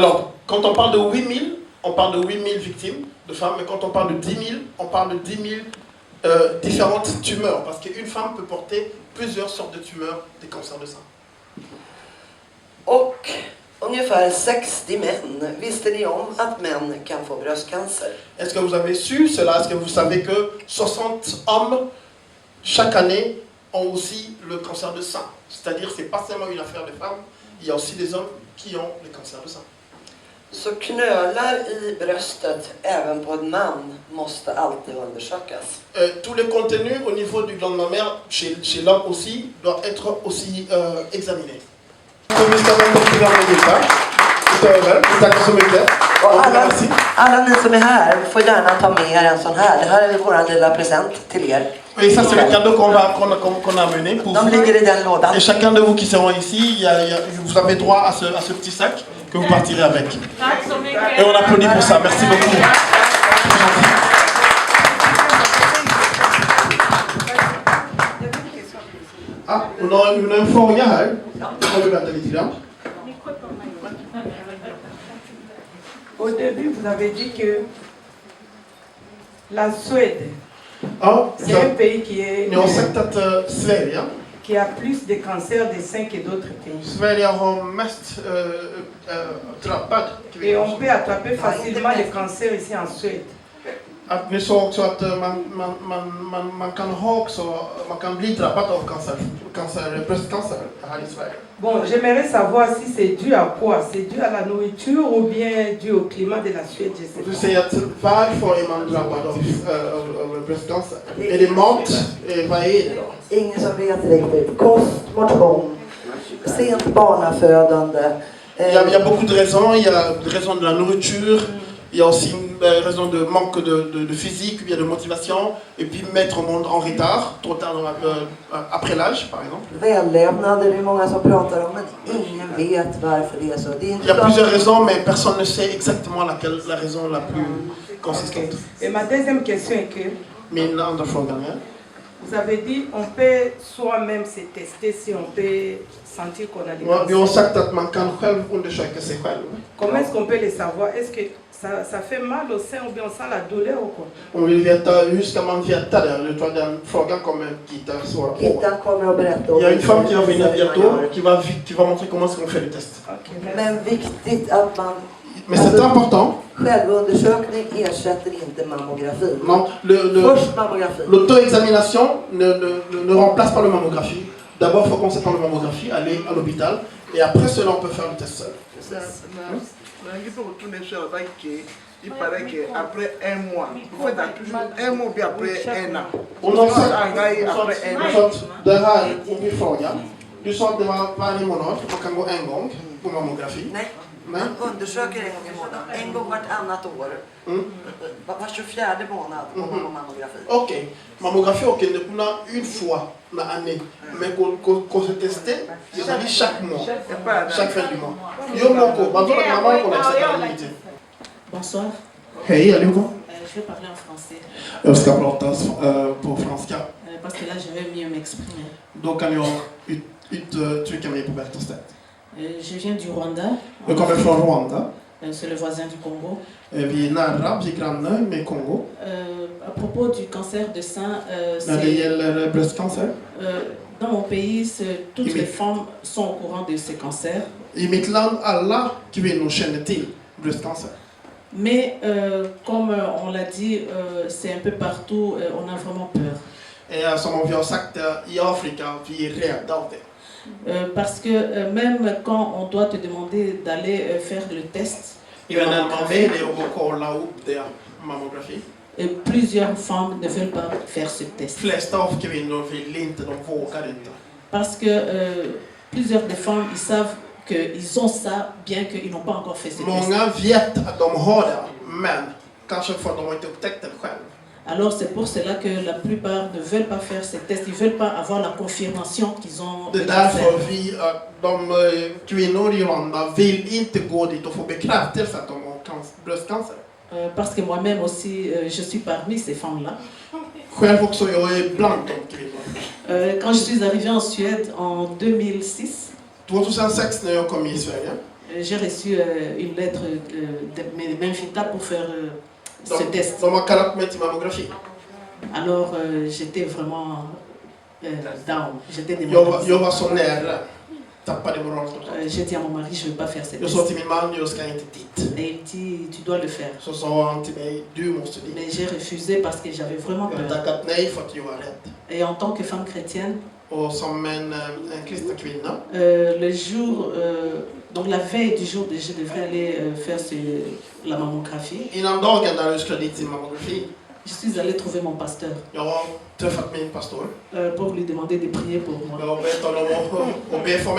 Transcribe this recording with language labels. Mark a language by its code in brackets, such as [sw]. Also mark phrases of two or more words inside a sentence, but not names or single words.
[fr] Alors, quand on parle de 8 000, on parle de 8 000 victimes de femmes, mais quand on parle de 10 000, on parle de 10 000 différentes tumeurs, parce qu'une femme peut porter plusieurs sortes de tumeurs des cancers de sein. [sv] Och ungefär 60 män. Visste ni om att män kan få bröstcancer? [fr] Est-ce que vous avez su cela? Est-ce que vous savez que 60 hommes, chaque année, ont aussi le cancer de sein? C'est-à-dire que ce n'est pas seulement une affaire de femmes, il y a aussi des hommes qui ont le cancer de sein. [sv] Så knölar i bröstet även på en man måste alltid undersökas. [fr] Tous les contenus au niveau du gland mammaire chez l'homme aussi doivent être aussi examinés. [sv] Och alla ni som är här får gärna ta med er en sån här. Det här är vår lilla present till er. [fr] Et ça, c'est le cadeau qu'on a amené pour [sv] De [fr] vous. [sv] ligger i den lådan. [fr] Et chacun de vous qui seront ici, vous avez droit à ce petit sac que vous partirez avec. Et on applaudit pour ça. Merci beaucoup. Ah, on a [sv] en fråga här. Får du vänta lite grann? [fr] Au début, vous avez dit que la Suède, [sv] Ja, [fr] c'est un pays [sv] ni har sagt att Sverige [fr] qui a plus de cancers des seins que d'autres pays. [sv] Sverige har mest drabbad [fr] Et [sv] kvinnor. [fr] on peut attraper facilement les cancers ici en Suède. [sv] Att ni sa också att man kan bli drabbad av bröstcancer här i Sverige. [fr] Bon, j'aimerais savoir si c'est dû à quoi? C'est dû à la nourriture ou bien dû au climat de la Suède, je sais [sv] Du [fr] pas. [sv] säger att varför är man drabbad av bröstcancer? Är det mat? Vad är det då? Ingen som vet riktigt. Kost, motion, sent barnafödande. [fr] Il y a beaucoup de raisons. Il y a des raisons de la nourriture. Il y a aussi une raison de manque de physique, il y a de motivation. Et puis mettre au monde en retard, trop tard après l'âge, par exemple. [sv] Vällevnad är det många som pratar om, men ingen vet varför det är så. Det är [fr] Il y a plusieurs raisons, mais personne ne sait exactement la raison la plus consistante. Et ma deuxième question est que [sv] Min andra fråga är, [fr] vous avez dit on peut soi-même se tester si on peut sentir qu'on a des [sv] vi har [fr] cancers. [sv] sagt att man kan själv undersöka sig själv. [fr] Comment est-ce qu'on peut le savoir? Est-ce que ça fait mal au sein ou bien on sent la douleur ou quoi? [sv] Om vi vill veta hur ska man veta det? Jag tror den frågan kommer Gita svara på. Gita kommer att berätta om [fr] Il y a une femme qui va venir bientôt [sv] det. [fr] qui va montrer comment est-ce qu'on fait le test. Ok, merci. [sv] Men viktigt att man... [fr] Mais c'est important. [sv] Självundersökning ersätter inte mammografi. [fr] Non, [sv] Först mammografi. [fr] l'auto-examination ne remplace pas la mammographie. D'abord, il faut qu'on s'attende à la mammographie, aller à l'hôpital, et après cela, on peut faire le test seul. Il paraît qu'après un mois, vous faites toujours un mois puis après un an. [sv] Och de sa att det här är min fråga. Du sa att det var varje månad, man kan gå en gång på mammografi. Nej, Nej. man undersöker en gång i månaden. En gång vartannat år. Var 24 månad går man på mammografi. [fr] Ok, mammographie, ok, on a une fois dans l'année, mais qu'on se teste, ça dit chaque mois, chaque fin du mois. Yo moko, bateau la maman qu'on a cette Bonsoir. [sv] Hej allihopa. [fr] Je vais parler en français [sv] Jag ska prata på franska. [fr] parce que là je vais mieux m'exprimer. [sv] Då kan jag uttrycka mig på bättre sätt. [fr] Je viens du Rwanda. [sv] Jag kommer från Rwanda. [fr] C'est le voisin du Congo. [sv] Vi är nära, vi är grannar med Kongo. [fr] À propos du cancer de sein, [sv] När det gäller bröstcancer. [fr] dans mon pays, toutes les femmes sont au courant de ce cancer. [sv] I mitt land, alla kvinnor känner till bröstcancer. [fr] Mais comme on l'a dit, c'est un peu partout, on a vraiment peur. [sv] som vi har sagt i Afrika, vi är rädda av det. [fr] Parce que même quand on doit te demander d'aller faire le test, [sv] Även när man väljer att gå och kolla upp det, mammografi. [fr] Plusieurs femmes ne veulent pas faire ce test. [sv] De flesta av kvinnor vill inte, de vågar inte. [fr] Parce que plusieurs des femmes, ils savent qu'ils ont ça, bien qu'ils n'ont pas encore fait ce test. [sv] Många vet att de har det, men kanske för att de har inte upptäckt det själv. [fr] Alors c'est pour cela que la plupart ne veulent pas faire ces tests, ils ne veulent pas avoir la confirmation qu'ils ont. [sv] Det är därför de kvinnor i Rwanda vill inte gå dit och få bekräftelse att de har bröstcancer. [fr] Parce que moi-même aussi, je suis parmi ces femmes-là. [sv] Själv också, jag är bland de kvinnor. [fr] Quand je suis arrivée en Suède en 2006, [sv] 2006 när jag kom i Sverige, [fr] j'ai reçu une lettre de m'invitant pour faire ce test. [sv] de har kallat mig till mammografi. [fr] Alors j'étais vraiment down, j'étais démotivée. [sv] Jag var så nära, tappade moralen. [fr] J'ai dit à mon mari, je ne veux pas faire ce [sv] Jag sa [fr] test. [sv] till min man, jag ska inte dit. [fr] Et il dit, tu dois le faire. [sv] Så sa han till mig, du måste dit. [fr] Mais j'ai refusé parce que j'avais vraiment [sv] Jag har [fr] peur. [sv] tackat nej för att jag var rädd. [fr] Et en tant que femme chrétienne, [sv] Och som en kristen kvinna, [fr] le jour, donc la veille du jour, je devrais aller faire la mammographie. [sv] innan dagen när jag skulle dit till mammografi, [fr] Je suis allée trouver mon pasteur [sv] jag har träffat min pastor. [fr] pour lui demander de prier pour moi, [sv] Jag har bett honom att be för mig.